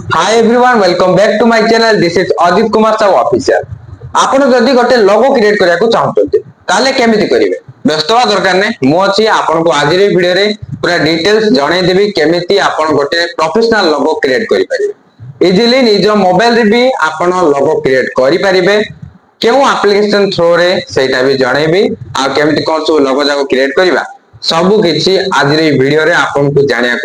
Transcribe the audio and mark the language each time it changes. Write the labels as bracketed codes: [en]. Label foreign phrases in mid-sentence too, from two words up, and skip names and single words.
[en] Hi everyone, welcome back to my channel. This is Ajit Kumar Sahu official. [or] ଆପଣ ଯଦି ଗୋଟେ [en] logo create [or] କରିବାକୁ ଚାହୁଁଛନ୍ତି ତାହେଲେ କେମିତି କରିବେ ବ୍ୟସ୍ତ ହବା ଦରକାର ନାହିଁ ମୁଁ ଅଛି ଆପଣଙ୍କୁ ଆଜିର ଏହି ଭିଡିଓରେ ପୁରା ଡିଟେଲ୍ସ ଜଣେଇଦେବି କେମିତି ଆପଣ ଗୋଟେ [en] professional logo create [or] କରିପାରିବେ ଇଜିଲି ନିଜ ମୋବାଇଲରେ ବି ଆପଣ [en] logo create [or] କରିପାରିବେ କେଉଁ [en] application throughre [or] ସେଇଟା ବି ଜଣେଇବି ଆଉ କେମିତି କଣ ସବୁ ଲୋଗो ଯାକ କ୍ରିଏଟ କରିବା ସବୁ କିଛି ଆଜିର ଏହି ଭିଡିଓରେ ଆପଣଙ୍କୁ ଜାଣିବାକୁ